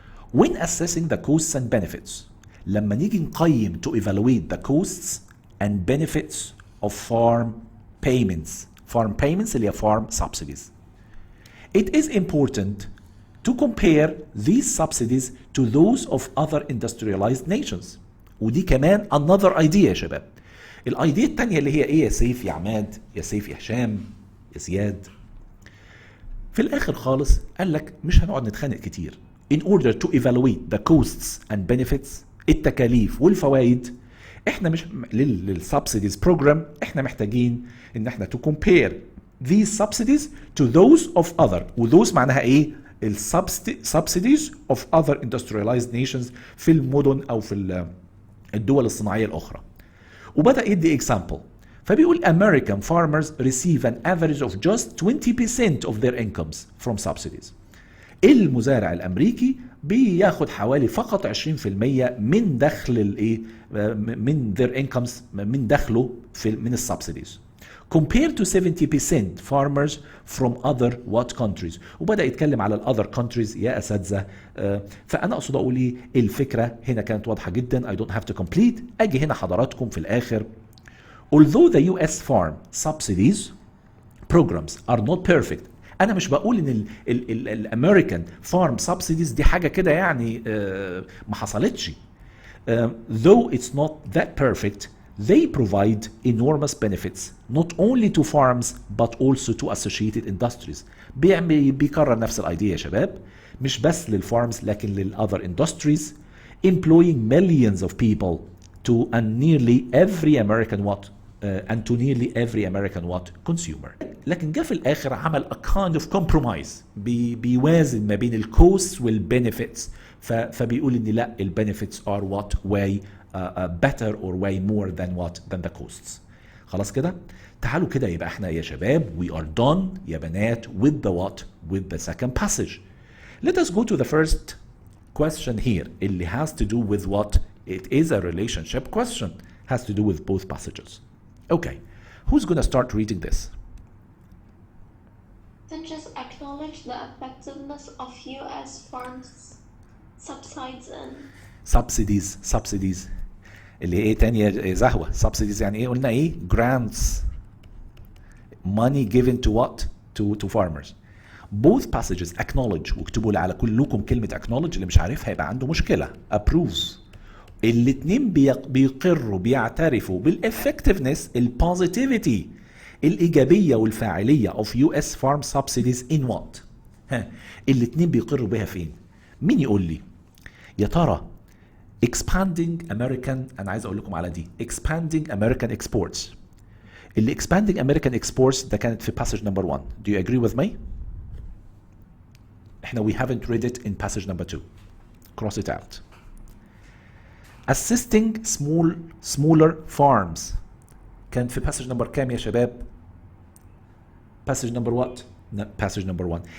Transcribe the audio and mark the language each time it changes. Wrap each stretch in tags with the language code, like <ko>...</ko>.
<en>When assessing the costs and benefits،</en> <ar>لما نيجي نقيم</ar> <en>to evaluate the costs and benefits of farm payments</en> <ar>اللي هي</ar> <en>farm subsidies, it is important to compare these subsidies to those of other industrialized nations.</en> <ar>ودي كمان</ar> <en>another idea</en> <ar>يا شباب. الايديا التانية اللي هي ايه يا سيف يا عماد يا سيف يا هشام يا زياد؟ في الاخر خالص قال لك مش هنقعد نتخانق كتير.</ar> <en>In order to evaluate the costs and benefits،</en> <ar>التكاليف والفوائد، احنا مش للسبسيديز بروجرام احنا محتاجين ان احنا</ar> <en>to compare these subsidies to those of other، وthose</en> <ar>معناها ايه؟</ar> <en>subsidies of other industrialized nations</en> <ar>في المدن او في الدول الصناعية الاخرى. وبدأ يدي</ar> <en>example،</en> <ar>فبيقول</ar> <en>American farmers receive an average of just 20% of their incomes from subsidies.</en> <ar>المزارع الامريكي بياخد حوالي فقط 20% من دخل الايه؟ من</ar> <en>their incomes،</en> <ar>من دخله من السبسيديز.</ar> <en>compared to 70% farmers from other what countries.</en> <ar>وبدأ يتكلم على other countries يا أساتذة. فأنا أقصد أقول إيه، الفكرة هنا كانت واضحة جدا.</ar> <en>I don't have to complete.</en> <ar>أجي هنا حضراتكم في الآخر.</ar> <en>Although the US farm subsidies programs are not perfect.</en> <ar>أنا مش بقول إن الأمريكان فارم سبسيديز دي حاجة كده يعني ما حصلتش.</ar> <en>Though it's not that perfect, they provide enormous benefits not only to farms but also to associated industries.</en> <ar>بيكرر نفس الايديا يا شباب، مش بس للفارمز لكن للother</ar> <en>industries, employing millions of people to and nearly every American consumer.</en> <ar>لكن جه في الاخر عمل</ar> <en>a kind of compromise،</en> <ar>بيوازن ما بين الكوست والبنفيتس. فبيقول ان لا، البنفيتس</ar> <en>are what way better or way more than the costs.</en> <ar>خلاص كده. تعالوا كده يبقى احنا يا شباب</ar> <en>we are done</en> <ar>يا بنات</ar> <en>with the second passage. Let us go to the first question here</en> <ar>اللي</ar> <en>has to do with what it is a relationship question, has to do with both passages. Okay, who's going to start reading this? Then just acknowledge the effectiveness of U.S. farms subsidies and</en> <ar>subsidies اللي هي ايه تاني يا زهوة؟ subsidies يعني ايه؟ قلنا ايه؟</ar> <en>grants, money given to what? to farmers. both passages acknowledge،</en> <ar>واكتبوا لي على كلكم كلمة acknowledge، اللي مش عارفها يبقى عنده مشكلة.</ar> <en>approves.</en> <ar>الاتنين بيقروا بيعترفوا بالeffectiveness، البوزيتيفيتي، الإيجابية والفاعلية</ar> <en>of US farm subsidies in what؟</en> <ar>الاتنين بيقروا بها فين؟ مين يقول لي؟ يا ترى expanding American، أنا عايز أقول لكم على دي</ar> <en>expanding American exports. اللي expanding American exports</en> <ar>ده كانت في</ar> <en>passage number 1. Do you agree with me؟ احنا we haven't read it in passage number 2. Cross it out. Assisting smaller farms</en> <ar>كانت في</ar> <en>passage number كام</en> <ar>يا شباب؟</ar> <en>Passage number what؟ No, passage number 1.</en>